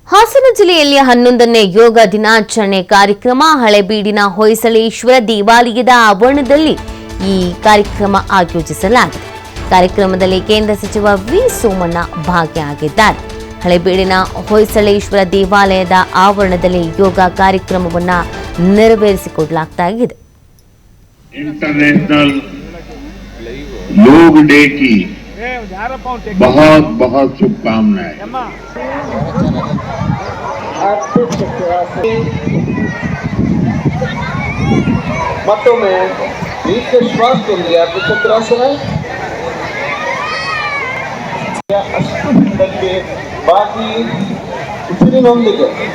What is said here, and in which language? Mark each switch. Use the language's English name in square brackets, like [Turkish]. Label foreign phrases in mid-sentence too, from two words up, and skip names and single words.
[Kannada] ಹಾಸನ ಜಿಲ್ಲೆಯಲ್ಲಿ 11ನೇ ಯೋಗ ದಿನಾಚರಣೆ ಕಾರ್ಯಕ್ರಮ ಹಳೆಬೀಡಿನ ಹೊಯ್ಸಳೇಶ್ವರ ದೇವಾಲಯದ ಆವರಣದಲ್ಲಿ ಈ ಕಾರ್ಯಕ್ರಮ ಆಯೋಜಿಸಲಾಗಿದೆ. ಕಾರ್ಯಕ್ರಮದಲ್ಲಿ ಕೇಂದ್ರ ಸಚಿವ ವಿ ಸೋಮಣ್ಣ ಭಾಗಿಯಾಗಿದ್ದಾರೆ. ಹಳೆಬೀಡಿನ ಹೊಯ್ಸಳೇಶ್ವರ ದೇವಾಲಯದ ಆವರಣದಲ್ಲಿ ಯೋಗ ಕಾರ್ಯಕ್ರಮವನ್ನು ನೆರವೇರಿಸಿಕೊಡಲಾಗಿದೆ. [Hindi] इंटरनेशनल योग डे की बहुत बहुत शुभकामनाएं। [Kannada] ಮತ್ತೊಮ್ಮೆ ದೀರ್ಘ ಶ್ವಾಸದೊಂದಿಗೆ ಚಕ್ರಾಸನ ಅಷ್ಟು ಹಿಂದಕ್ಕೆ ಬಾಕಿ ಉಸಿರಿನೊಂದಿಗೆ